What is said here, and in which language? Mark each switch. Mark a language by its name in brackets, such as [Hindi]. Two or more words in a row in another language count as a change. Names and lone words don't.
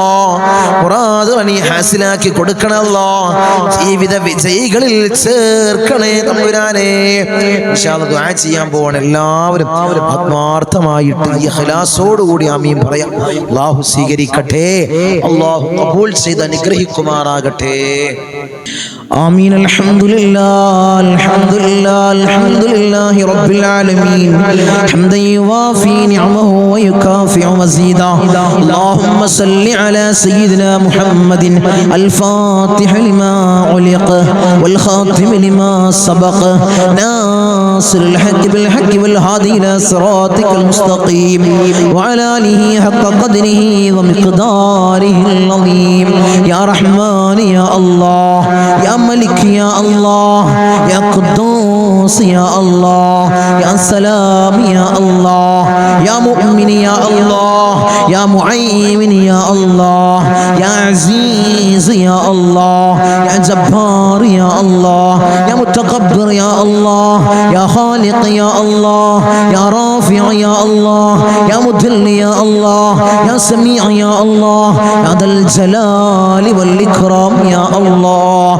[Malayalam] മുറാദുകൾ നീ ഹാസിലാക്കി കൊടുക്കണല്ലോ. ജീവിത വിജയികളിൽ ചേർക്കണേ തമ്പുരാനെ. [Arabic] إن شاء الله [Malayalam] ദുആ ചെയ്യാൻ പോവാണ്. എല്ലാവരും ആത്മാർത്ഥമായിട്ട് ഇഖ്ലാസോടുകൂടി ആമീൻ പറയാം. അല്ലാഹു സ്വീകരിക്കട്ടെ. അല്ലാഹു ഖബൂൽ ചെയ്ത് അനുഗ്രഹിക്കുമാറാകട്ടെ. [Arabic] آمين. الحمد لله رب العالمين حمدا يوافي نعمه ويكافئ مزيدا. اللهم صل على سيدنا محمد الفاتح لما علق والخاتم لما سبق ناصر الحق بالحق والهادي إلى صراطك المستقيم وعلى آله حق قدره ومقداره العظيم. يا رحمن يا الله، يا ملك يا الله، يا قدوس قدوس يا الله، يا سلام يا الله، يا مؤمن يا الله، يا مهيمن يا الله، يا عزيز يا الله، يا جبار يا الله، يا متكبر يا الله، يا خالق يا الله، يا رافع يا الله، يا مذل يا الله، يا سميع يا الله، يا ذا الجلال والإكرام يا الله.